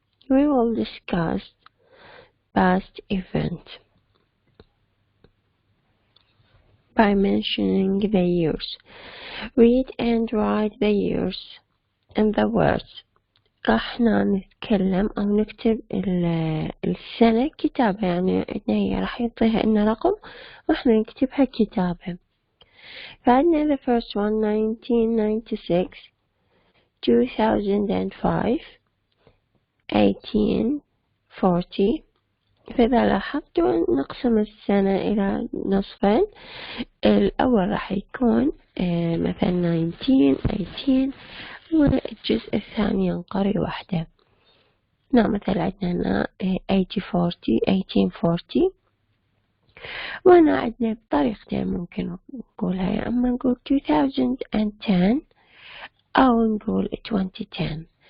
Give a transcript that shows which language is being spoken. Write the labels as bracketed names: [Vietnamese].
[English] We will discuss past events by mentioning the years. Read and write the years and the words. [Arabic] راح نتكلم أو نكتب السنة كتابة، يعني عندنا هي راح يعطيها لنا رقم راح نكتبها كتابة. فعندنا [English] the first one 1996 2005 1840. [Arabic] فإذا لاحظتوا نقسم السنة إلى نصفين، الأول راح يكون مثلا 18 والجزء الثاني ينقري وحده. مثلا عندنا 1840 وهنا عندنا بطريقتين ممكن نقولها، يا أما نقول 2010 أو نقول 2010.